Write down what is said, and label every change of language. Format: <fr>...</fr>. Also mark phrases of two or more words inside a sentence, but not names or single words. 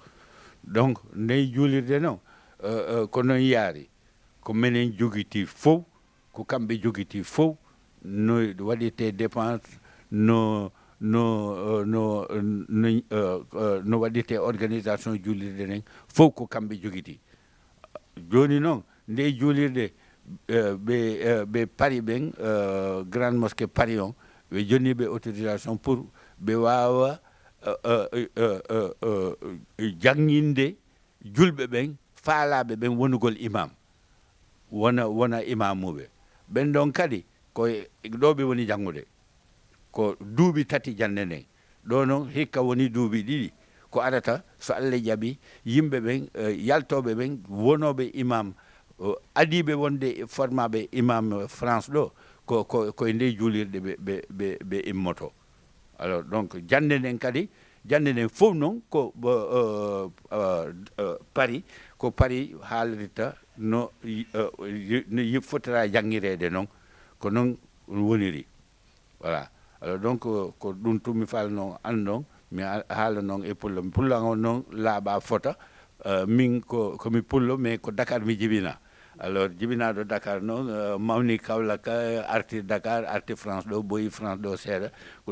<ff>Donc nde juulirde noon ko noon yaari ko minen jogiti fof ko kamɓe jogiti fof no waɗirte dépense no waɗirte organisation juulirde nden fof ko kamɓe jogiti joni noon nde juulirde ɓe Paris ɓen</ff> <fr>grande mosquée</fr> <ff>Paris on ɓe jonniɓe</ff> <fr>autorisation pour</fr> <ff>ɓe wawa janginde julɓe ɓen faalaɓe ɓen wonugol imam wona imamuɓe ɓen ɗon kadi koye ɗo ɓe woni janngude ko duuɓi tati jande nden ɗo noon hikka woni duuɓi ɗiɗi ko arata so Allah jaɓi yimɓe ɓen yaltoɓe ɓen wonoɓe imam adiɓe wonde formaɓe imam France ɗo koye nde juulirde ɓe immoto</ff> <fr>alors donc</fr> <ff>jande nden kadi jande nden fof noon ko Paris ko Paris haalirta no fotira jangirede noon ko noon woniri</ff> <fr>voilà alors donc</fr> <ff>ko ɗum tumi fal noon an noon mi haala noon e pullo on noon laaɓa fota min komi pullo mais ko Dakar mi jibina alors jibinaɗo Dakar noon mawni Kaolack arti Dakar arti France ɗo boyi France ɗo seeɗa ko</ff>